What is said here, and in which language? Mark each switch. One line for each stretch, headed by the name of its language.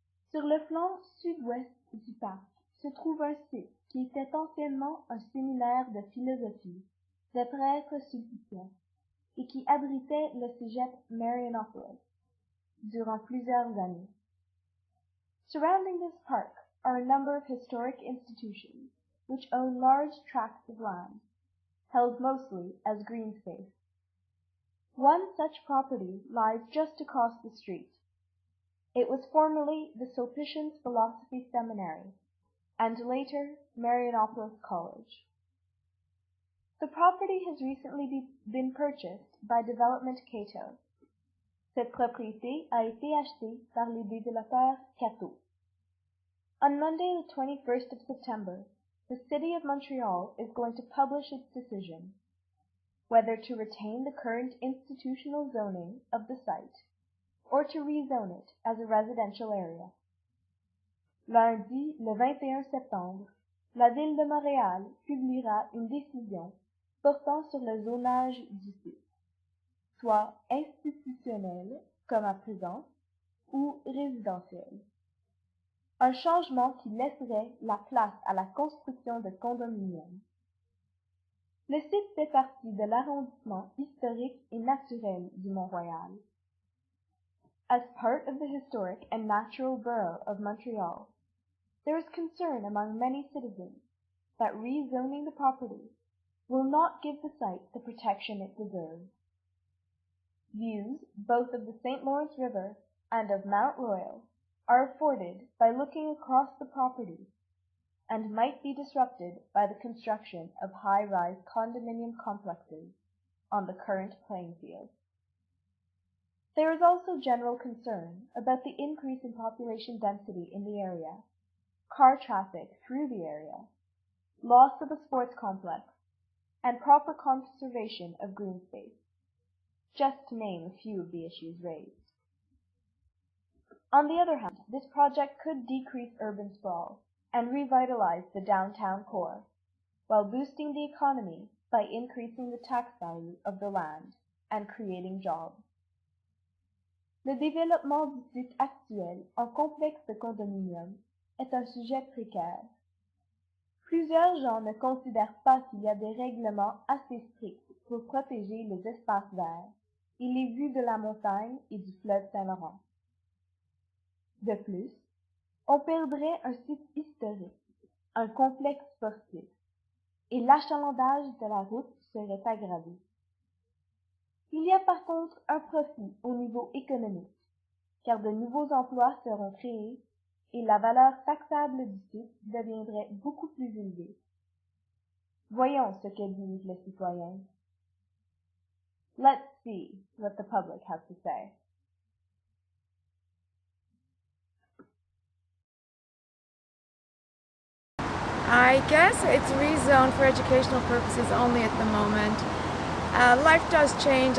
French: Sur le flanc sud-ouest du parc se trouve un site qui était anciennement un séminaire de philosophie de prêtres sulpiciens et qui abritait le cégep Marianopolis durant plusieurs années.
English: Surrounding this park are a number of historic institutions which own large tracts of land, held mostly as green space. One such property lies just across the street. It was formerly the Sulpicians Philosophy Seminary, and later Marianopolis College. The property has recently been purchased by Development Cato.
French: Cette propriété a été achetée par les développeurs Cato.
English: On Monday, the 21st of September, the City of Montreal is going to publish its decision, whether to retain the current institutional zoning of the site or to rezone it as a residential area.
French: Lundi, le 21 septembre, la Ville de Montréal publiera une décision portant sur le zonage du site, soit institutionnel, comme à présent, ou résidentiel. Un changement qui laisserait la place à la construction de condominiums. Le site fait partie de l'arrondissement historique et naturel du Mont-Royal.
English: As part of the historic and natural borough of Montreal, there is concern among many citizens that rezoning the property will not give the site the protection it deserves. Views both of the St. Lawrence River and of Mount Royal are afforded by looking across the property and might be disrupted by the construction of high-rise condominium complexes on the current playing field. There is also general concern about the increase in population density in the area, car traffic through the area, loss of a sports complex, and proper conservation of green space, just to name a few of the issues raised. On the other hand, this project could decrease urban sprawl and revitalize the downtown core, while boosting the economy by increasing the tax value of the land and creating jobs.
French: Le développement du site actuel en complexe de condominium est un sujet précaire. Plusieurs gens ne considèrent pas qu'il y a des règlements assez stricts pour protéger les espaces verts et les vues de la montagne et du fleuve Saint-Laurent. De plus, on perdrait un site historique, un complexe sportif, et l'achalandage de la route serait aggravé. Il y a par contre un profit au niveau économique, car de nouveaux emplois seront créés et la valeur taxable du site deviendrait beaucoup plus élevée. Voyons ce que disent les citoyens.
English: Let's see what the public has to say. I guess it's rezoned for educational purposes only at the moment. Life does change.